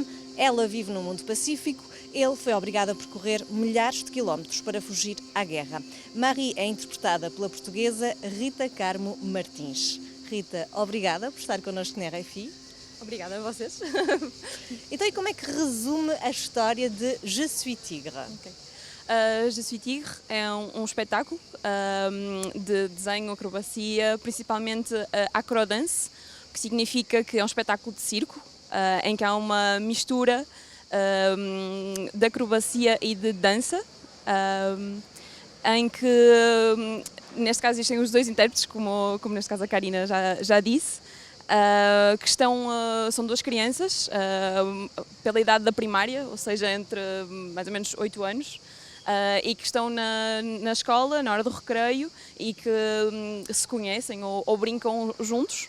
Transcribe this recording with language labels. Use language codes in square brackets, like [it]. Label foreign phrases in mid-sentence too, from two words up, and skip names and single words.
[pt] Ela vive no mundo pacífico, ele foi obrigado a percorrer milhares de quilómetros para fugir à guerra. Marie é interpretada pela portuguesa Rita Carmo Martins. Rita, obrigada por estar connosco na RFI. Obrigada a vocês. Então, e como é que resume a história de Je suis tigre? Okay. Je suis tigre é um espetáculo de desenho, acrobacia, principalmente acrodance, que significa que é um espetáculo de circo, em que há uma mistura de acrobacia e de dança, em que, neste caso, existem os dois intérpretes, como neste caso a Karina já disse, que são duas crianças, pela idade da primária, ou seja, entre mais ou menos 8 anos, e que estão na escola, na hora do recreio, e que se conhecem ou brincam juntos.